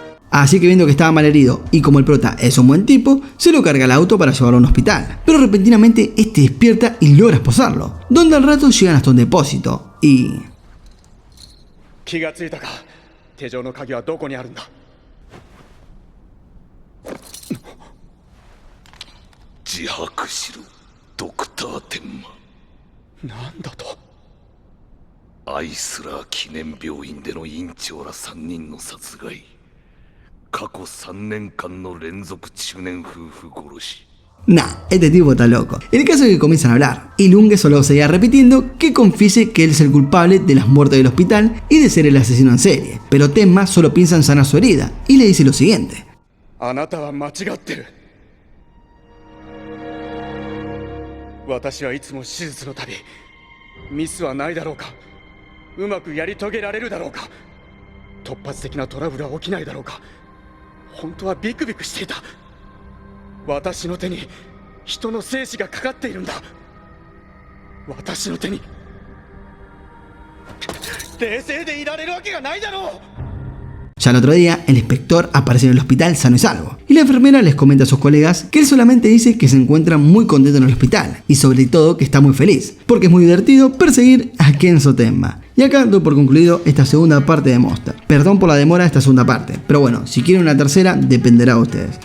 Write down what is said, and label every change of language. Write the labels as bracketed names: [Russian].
[Spanish] Así que viendo que estaba mal herido y como el prota es un buen tipo, se lo carga al auto para llevarlo a un hospital. Pero repentinamente este despierta y logra esposarlo, donde al rato llegan hasta un depósito y... [Japanese] 気がついたか。手錠の鍵はどこにあるんだ。自白しろ、ドクター天馬。なんだと。アイスラー記念病院での院長ら3人の殺害。過去3年間の連続中年夫婦殺し。 [Spanish] Nah, este tipo está loco. El caso es que comienzan a hablar, y Lunge solo seguía repitiendo que confiese que él es el culpable de las muertes del hospital y de ser el asesino en serie. Pero Tenma solo piensa en sanar su herida, y le dice lo siguiente. [Japanese] あなたは間違ってる。私はいつも手術のたび、ミスはないだろうか。うまくやり遂げられるだろうか。突発的なトラブルは起きないだろうか。本当はビクビクしていた。私の手に人の生死がかかっているんだ。私の手に冷静でいられるわけがないだろう。 [Spanish] Ya el otro día, el inspector aparece en el hospital sano y salvo, y la enfermera les comenta a sus colegas que él solamente dice que se encuentra muy contento en el hospital, y sobre todo que está muy feliz, porque es muy divertido perseguir a Kenzo Tenma. Y acá doy por concluido esta segunda parte de Monster. Perdón por la demora de esta segunda parte, pero bueno, si quieren una tercera, dependerá de ustedes.